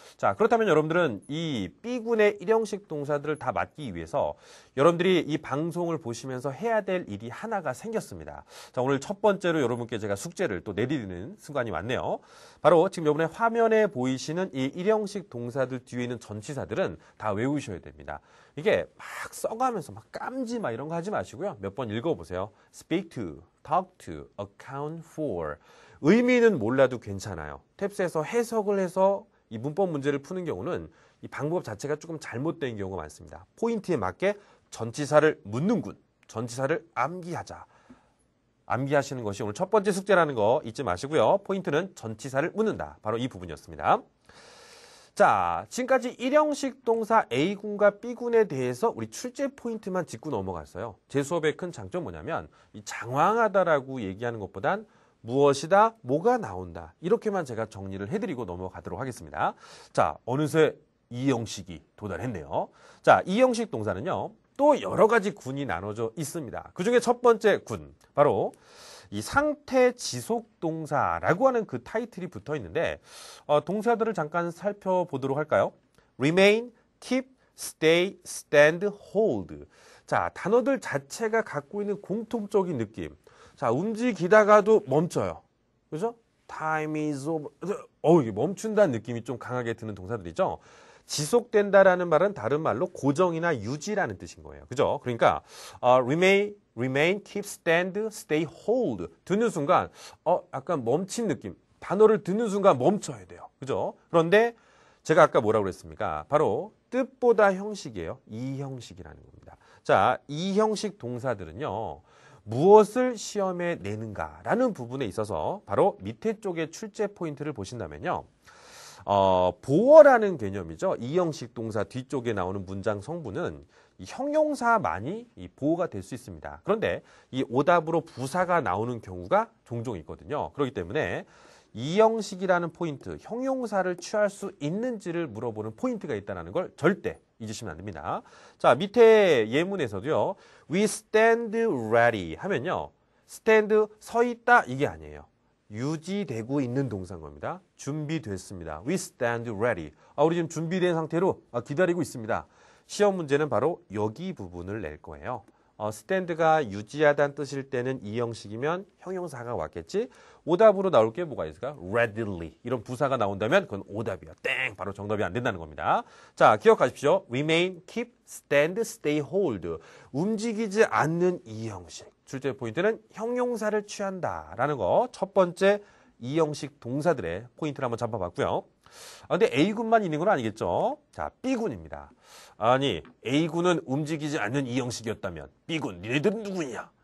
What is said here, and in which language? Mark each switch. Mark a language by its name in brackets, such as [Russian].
[Korean] 자, 그렇다면 여러분들은 이 B군의 일형식 동사들을 다 맞기 위해서 여러분들이 이 방송을 보시면서 해야 될 일이 하나가 생겼습니다. 자, 오늘 첫 번째로 여러분께 제가 숙제를 또 내드리는 순간이 왔네요. 바로 지금 이번에 화면에 보이시는 이 일형식 동사들 뒤에 있는 전치사들은 다 외우셔야 됩니다. 이게 막 써가면서 막 깜지 막 이런 거 하지 마시고요. 몇 번 읽어보세요. [English] speak to, talk to, account for. [Korean] 의미는 몰라도 괜찮아요. 탭스에서 해석을 해서 이 문법 문제를 푸는 경우는 이 방법 자체가 조금 잘못된 경우가 많습니다. 포인트에 맞게 전치사를 묻는군. 전치사를 암기하자. 암기하시는 것이 오늘 첫 번째 숙제라는 거 잊지 마시고요. 포인트는 전치사를 묻는다. 바로 이 부분이었습니다. 자, 지금까지 일형식 동사 A군과 B군에 대해서 우리 출제 포인트만 짚고 넘어갔어요. 제 수업의 큰 장점 뭐냐면 이 장황하다라고 얘기하는 것보단 무엇이다, 뭐가 나온다. 이렇게만 제가 정리를 해드리고 넘어가도록 하겠습니다. 자, 어느새 이 형식이 도달했네요. 자, 이 형식 동사는요. 또 여러 가지 군이 나눠져 있습니다. 그중에 첫 번째 군, 바로 이 상태 지속 동사라고 하는 그 타이틀이 붙어 있는데 동사들을 잠깐 살펴보도록 할까요? [English] remain, keep, stay, stand, hold. [Korean] 자, 단어들 자체가 갖고 있는 공통적인 느낌. 자, 움직이다가도 멈춰요. 그죠? [English] time is over. [Korean] 이게 멈춘다는 느낌이 좀 강하게 드는 동사들이죠. 지속된다라는 말은 다른 말로 고정이나 유지라는 뜻인 거예요. 그죠? 그러니까 [English] remain, keep, stand, stay, hold [Korean] 듣는 순간 약간 멈춘 느낌. 단어를 듣는 순간 멈춰야 돼요. 그죠? 그런데 제가 아까 뭐라고 그랬습니까? 바로 뜻보다 형식이에요. 이 형식이라는 겁니다. 자, 이 형식 동사들은요. 무엇을 시험에 내는가라는 부분에 있어서 바로 밑에 쪽에 출제 포인트를 보신다면요. 보어라는 개념이죠. 이 형식 동사 뒤쪽에 나오는 문장 성분은 이 형용사만이 이 보어가 될 수 있습니다. 그런데 이 오답으로 부사가 나오는 경우가 종종 있거든요. 그렇기 때문에 이 형식이라는 포인트, 형용사를 취할 수 있는지를 물어보는 포인트가 있다는 걸 절대 잊으시면 안 됩니다. 자, 밑에 예문에서도요. [English] We stand ready [Korean] 하면요. stand, 서 있다 이게 아니에요. 유지되고 있는 동사인 겁니다. 준비됐습니다. [English] We stand ready. [Korean] 우리 지금 준비된 상태로 기다리고 있습니다. 시험 문제는 바로 여기 부분을 낼 거예요. stand가 유지하다는 뜻일 때는 이 형식이면 형용사가 왔겠지. 오답으로 나올 게 뭐가 있을까? [English] readily. [Korean] 이런 부사가 나온다면 그건 오답이야. 땡! 바로 정답이 안 된다는 겁니다. 자, 기억하십시오. [English] remain, keep, stand, stay, hold. [Korean] 움직이지 않는 이 형식. 출제 포인트는 형용사를 취한다라는 거. 첫 번째 이 형식 동사들의 포인트를 한번 잡아봤고요. 근데 A군만 있는 건 아니겠죠? 자, B군입니다. 아니, A군은 움직이지 않는 이 형식이었다면 B군, 니네들은 누구냐?